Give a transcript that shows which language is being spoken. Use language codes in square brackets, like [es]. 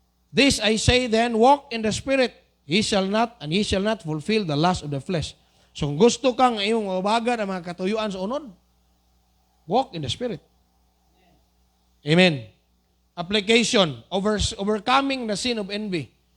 [en] This I say then, walk in the Spirit. Ye shall not fulfill the lust of the flesh. [ceb] So kung gusto kang iyong mabagan ang mga katuyuan sa unod, [en] walk in the Spirit. Amen. Application, overcoming the sin of envy.